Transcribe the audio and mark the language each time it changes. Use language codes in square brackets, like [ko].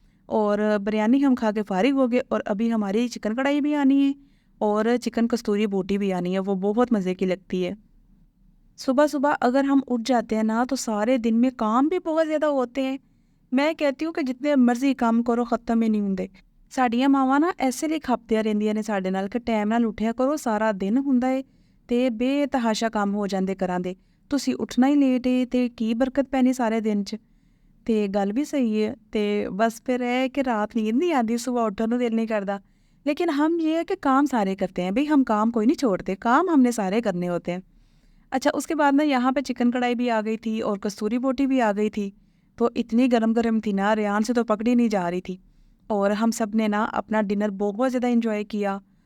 [hi] और बिरयानी हम खा के फारिग हो गए और अभी हमारी चिकन कढ़ाई भी आनी है और चिकन कस्तूरी बोटी भी आनी है, वो बहुत मज़े की लगती है। सुबह सुबह अगर हम उठ जाते हैं ना तो सारे दिन में काम भी बहुत ज़्यादा होते हैं। मैं कहती हूँ कि जितने मर्जी काम करो ख़त्म ही नहीं होंगे। [pa] ਸਾਡੀਆਂ ਮਾਵਾਂ ਨਾ ਐਸੇ ਲਈ ਖਪਦੀਆਂ ਰਹਿੰਦੀਆਂ ਨੇ ਸਾਡੇ ਨਾਲ ਕਿ ਟਾਈਮ ਨਾਲ ਉੱਠਿਆ ਕਰੋ, ਸਾਰਾ ਦਿਨ ਹੁੰਦਾ ਏ ਤੇ ਬੇਤਹਾਸ਼ਾ ਕੰਮ ਹੋ ਜਾਂਦੇ ਘਰਾਂ ਦੇ। ਤੁਸੀਂ ਉੱਠਣਾ ਹੀ ਲੇਟ ਏ ਤੇ ਕੀ ਬਰਕਤ ਪੈਣੀ ਸਾਰੇ ਦਿਨ 'ਚ। ਤੇ ਗੱਲ ਵੀ सही है। [hi] ਤੇ बस फिर है कि रात नींद नहीं आती, सुबह उठने को दिल नहीं करता। लेकिन हम ये है कि काम सारे करते हैं भाई, हम काम कोई नहीं छोड़ते, काम हमने सारे करने होते हैं। अच्छा, उसके बाद ना यहाँ पे चिकन कढ़ाई भी आ गई थी और कस्तूरी बोटी भी आ गई थी। तो इतनी गरम गरम थी ना, रेहान से तो पकड़ी नहीं जा रही थी। और हम सब ने ना अपना डिनर बहुत ज़्यादा एंजॉय किया।